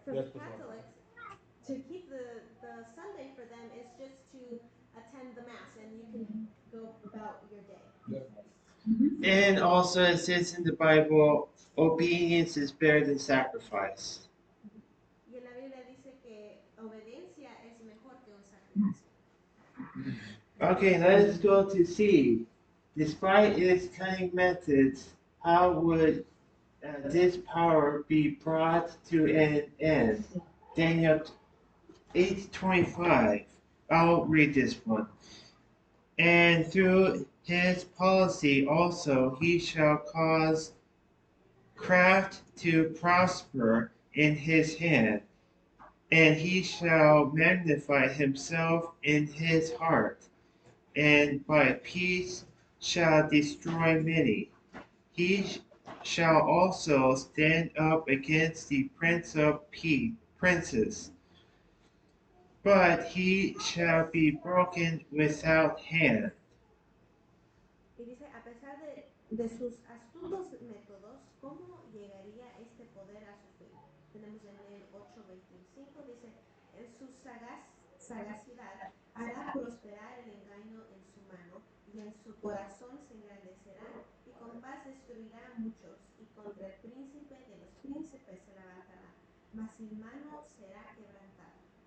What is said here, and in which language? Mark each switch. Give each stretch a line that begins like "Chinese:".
English: For Catholics, to keep the Sunday for them is just to attend the Mass and you can go about your day. And also it says in the Bible, obedience is better than sacrifice.
Spanish: Y en la Biblia dice que obediencia es mejor que un sacrificio.
English: Okay, let's go to C. Despite its cunning methods, how would this power be brought to an end? Daniel 8:25. I'll read this one. And through his policy also he shall cause craft to prosper in his hand, and he shall magnify himself in his heart, and by peace shall destroy many. He shall also stand up against the prince of princes, but he shall be broken without hand.
Spanish: Y dice, a pesar de sus astutos métodos, ¿cómo llegaría este poder a su fin? Tenemos Daniel 8:25, dice, en su sagacidad hará prosperar el engaño en su mano y en su corazón se engrandecerá y con paz destruirá a muchos y contra el príncipe de los príncipes se levantará, mas su mano será quebrantada.